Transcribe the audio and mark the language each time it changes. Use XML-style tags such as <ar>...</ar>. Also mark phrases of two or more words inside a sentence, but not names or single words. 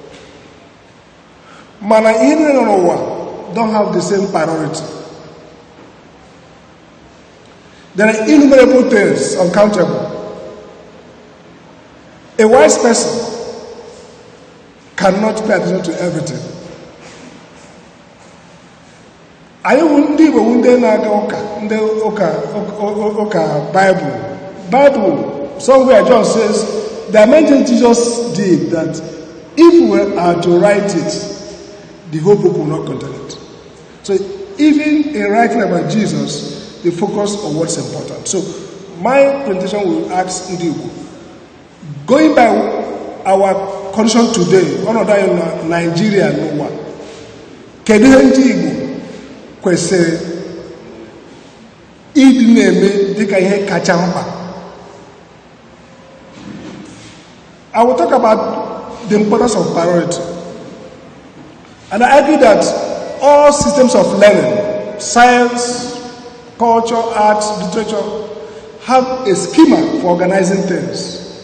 <en>Mana don't have the same priority. There are innumerable things, uncountable. A wise person cannot pay attention to everything.</en> <ig>Anyị ndị Igbo ndị na-aga ụka</ig> <en>Bible somewhere John says there are many things Jesus did that if we are to write it, the whole book will not contain it. So even in writing about Jesus, they focus on what's important. So my presentation will ask Ndigbo, going by our condition today, one of in Nigeria, no one.</en> <ig>Kedu Ndigbo kwesịrị ịdị na-eme dịka ihe kacha mkpa?</ig> <en>I will talk about the importance of priority. And I argue that all systems of learning, science, culture, arts, literature, have a schema for organizing things.</en>